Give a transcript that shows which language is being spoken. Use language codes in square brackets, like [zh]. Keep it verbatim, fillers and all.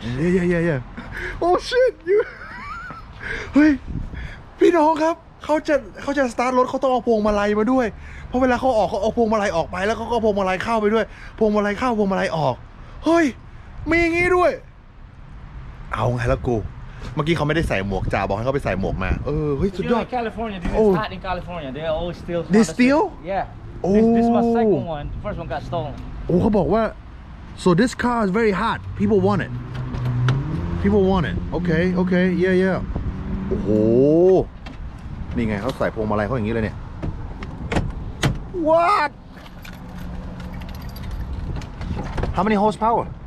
[en] yeah yeah yeah yeah oh shit you [th] เฮ้ยพี่น้องครับเขาจะเขาจะสตาร์ทรถเขาต้องเอาพวงมาลัยมาด้วยเพราะเวลาเขาออกเขาเอาพวงมาลัยออกไปแล้วเขาก็พวงมาลัยเข้าไปด้วยพวงมาลัยเข้าพวงมาลัยออกเฮ้ยมีอย่างงี้ด้วยเอาไงล่ะกูเมื่อกี้เขาไม่ได้ใส่หมวกจ่าบอกให้เขาไปใส่หมวกมาเออเฮ้ยสุดยอด [en] California dude it's hot in California they always steal they steal yeah oh this, this was second one the first one got stolen [th] โอ้เขาบอกว่า [en] so this car is very hot people want it people want it okay okay yeah yeah [th] โอ้โหนี่ไงเขาใส่พวงมาลัยเขาอย่างนี้เลยเนี่ย [en] What How many horsepower